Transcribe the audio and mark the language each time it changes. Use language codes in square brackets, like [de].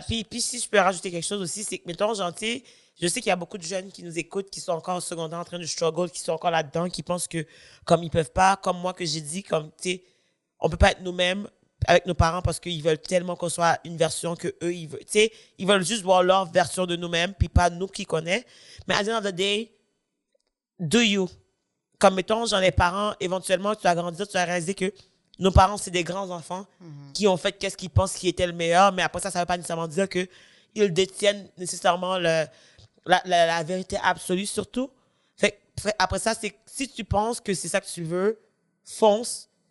[fr] Puis si je peux rajouter quelque chose aussi, c'est que, mettons, gentil, je sais qu'il y a beaucoup de jeunes qui nous écoutent, qui sont encore au secondaire en train de struggle, qui sont encore là-dedans, qui pensent que, comme ils peuvent pas, comme moi que j'ai dit, comme, tu sais, on peut pas être nous-mêmes avec nos parents parce qu'ils veulent tellement qu'on soit une version que eux, ils veulent, tu sais, ils veulent juste voir leur version de nous-mêmes, puis pas nous qui connaissent. Mais à [en] the end of the day, do you? [fr] Comme, mettons, genre, les parents, éventuellement, tu as grandi, tu as réalisé que nos parents, c'est des grands enfants qui ont fait qu'est-ce qu'ils pensent qui était le meilleur, mais après ça, ça veut pas nécessairement dire qu'ils détiennent nécessairement la vérité absolue, surtout. Après ça, c'est si tu penses que c'est ça que tu veux, fonce.